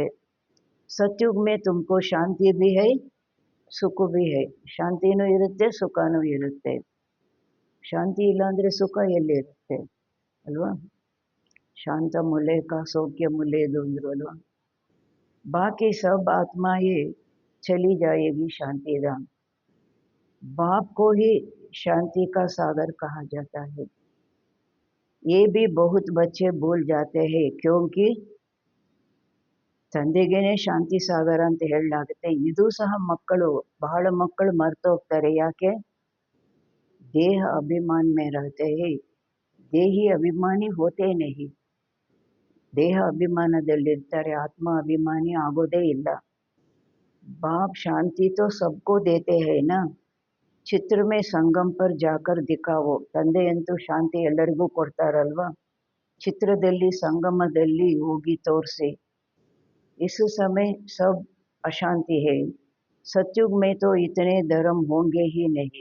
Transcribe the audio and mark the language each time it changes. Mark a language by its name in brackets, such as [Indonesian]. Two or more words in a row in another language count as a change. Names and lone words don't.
[Hindi] सतयुग में तुमको शांति भी है सुख भी है. [Kannada] ಶಾಂತಿನೂ ಇರುತ್ತೆ ಸುಖನೂ ಇರುತ್ತೆ. ಶಾಂತಿ ಇಲ್ಲಾಂದರೆ ಸುಖ ಎಲ್ಲಿರುತ್ತೆ ಅಲ್ವಾ. ಶಾಂತ ಮುಲೆ ಕಾ ಸೌಖ್ಯ ಮುಲೇದು ಅಂದರು ಅಲ್ವಾ. [Hindi] बाकी सब आत्माएं चली जाएंगी शांति धाम. बाप को ही शांति का सागर कहा जाता है. ये भी बहुत बच्चे भूल जाते हैं क्योंकि [Kannada] ತಂದೆಗೇನೆ ಶಾಂತಿ ಸಾಗರ ಅಂತ ಹೇಳಲಾಗುತ್ತೆ. ಇದು ಸಹ ಮಕ್ಕಳು ಬಹಳ ಮಕ್ಕಳು ಮರ್ತು ಹೋಗ್ತಾರೆ. [Hindi] ಯಾಕೆ? देह अभिमान में रहते हैं, देही अभिमानी होते नहीं. [Kannada] ದೇಹ ಅಭಿಮಾನದಲ್ಲಿರ್ತಾರೆ, ಆತ್ಮ ಅಭಿಮಾನಿ ಆಗೋದೇ ಇಲ್ಲ. [Hindi] बाप शांति तो सबको देते हैं ना, चित्र में संगम पर जाकर दिखाओ. [Kannada] ತಂದೆಯಂತೂ ಶಾಂತಿ ಎಲ್ಲರಿಗೂ ಕೊಡ್ತಾರಲ್ವಾ, ಚಿತ್ರದಲ್ಲಿ ಸಂಗಮದಲ್ಲಿ ಹೋಗಿ ತೋರಿಸಿ. [Hindi] इस समय सब अशांति है, सतयुग में तो इतने धर्म होंगे ही नहीं.